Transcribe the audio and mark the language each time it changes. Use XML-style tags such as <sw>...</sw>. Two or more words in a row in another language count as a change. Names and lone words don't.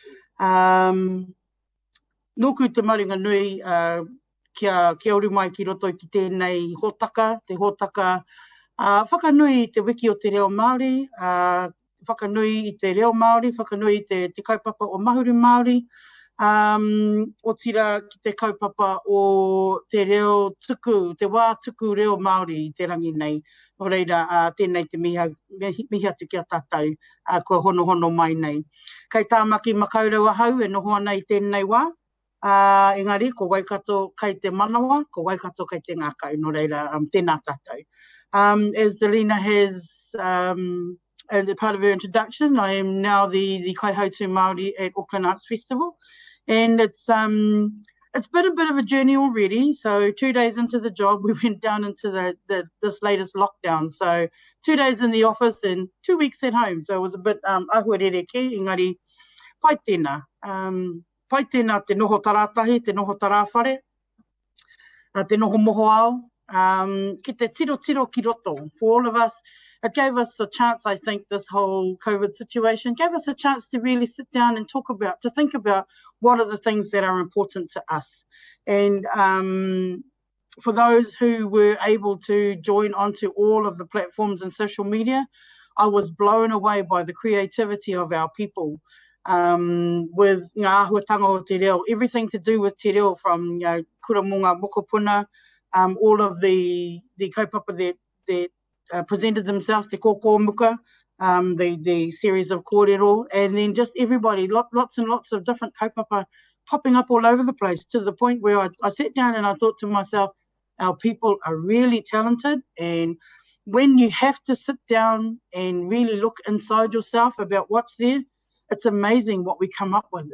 <mi>Nōku te maringa nui, kia ori mai ki roto ki tēnei hōtaka, te hōtaka whakanui te wiki o te reo Māori, whakanui I te reo Māori, whakanui te kaupapa o Mahuru Māori, o tira ki te kaupapa o te reo tuku, te wā tuku reo Māori I te rangi nei. O reira, tēnei te mihi atu kia tātou, kua hono mai nei. Kei Tāmaki Makaurau ahau e noho ana I tēnei wā, engari, ko Waikato kei te manawa, ko Waikato kei te ngākau, no reira, tēnā tātou.</mi> <en>As Delina has as part of her introduction, I am now the</en> <mi>Kaihautu Māori</mi> <en>at Auckland Arts Festival. And it's it's been a bit of a journey already. So 2 days into the job, we went down into this latest lockdown. So 2 days in the office and 2 weeks at home. So it was a bit</en> <mi>ahuerereke, engari pai tēnā. Pai tēnā te noho taratahi, te noho tarawhare, te noho moho ao, ki te tiro ki roto.</mi> <en>For all of us, it gave us a chance, I think, this whole COVID situation gave us a chance to really sit down and to think about what are the things that are important to us. And for those who were able to join onto all of the platforms and social media, I was blown away by the creativity of our people.</en> <mi>With ahuatanga o te reo,</mi> <en>everything to do with</en> <mi>te reo,</mi> <en>from</en> <mi>kuramunga mokopuna,</mi> <en>all of the kaupapa that presented themselves,</en> <mi>te kōkō muka,</mi> <en>the series of kōrero, and then just everybody, lots and lots of different kaupapa popping up all over the place, to the point where I sat down and I thought to myself, our people are really talented, and when you have to sit down and really look inside yourself about what's there, it's amazing what we come up with.</en>